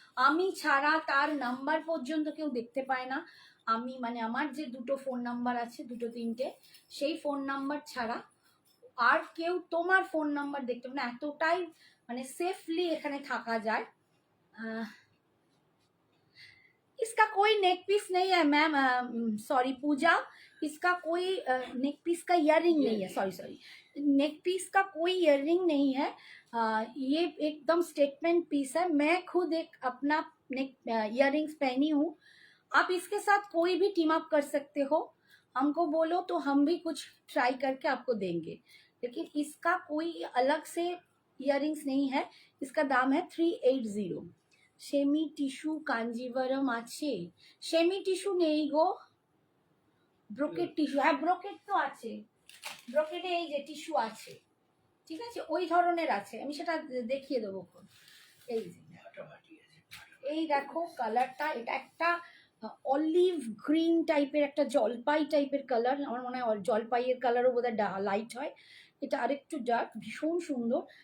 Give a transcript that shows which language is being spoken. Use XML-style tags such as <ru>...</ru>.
<bn>আমি ছাড়া তার নাম্বার পর্যন্ত কেউ দেখতে পায় না। আমি মানে আমার যে দুটো ফোন নাম্বার আছে, দুটো তিনটে, সেই ফোন নাম্বার ছাড়া আর কেউ তোমার ফোন নাম্বার দেখতে পাবে না, এতটাই মানে সেফলি এখানে থাকা যায়।</bn> <hi>इसका कोई नेक पीस नहीं है मैम, सॉरी पूजा, इसका कोई नेक पीस का इयररिंग नहीं है, सॉरी, नेक पीस का कोई इयररिंग नहीं है। ये एकदम स्टेटमेंट पीस है। मैं खुद एक अपना नेक इयररिंग्स पहनी हूँ। आप इसके साथ कोई भी टीम अप कर सकते हो, हमको बोलो तो हम भी कुछ ट्राई करके आपको देंगे, लेकिन इसका कोई अलग से इयररिंग्स नहीं है। इसका दाम है 380।</hi> <bn>সেমি টিস্যু কাঞ্জিভারম আছে, সেমি টিস্যু নেই গো, ব্রোকেট টিস্যু, হ্যাঁ ব্রোকেট তো আছে, ব্রোকেটে এই যে টিস্যু আছে, ঠিক আছে, ওই ধরনের আছে, আমি সেটা দেখিয়ে দেবো। এই যে এই দেখো কালারটা, এটা একটা অলিভ গ্রিন টাইপের, একটা জলপাই টাইপের কালার, আমার মনে হয় জলপাইয়ের কালারও বোধহয় লাইট হয়, এটা আরেকটু ডার্ক, ভীষণ সুন্দর।</bn>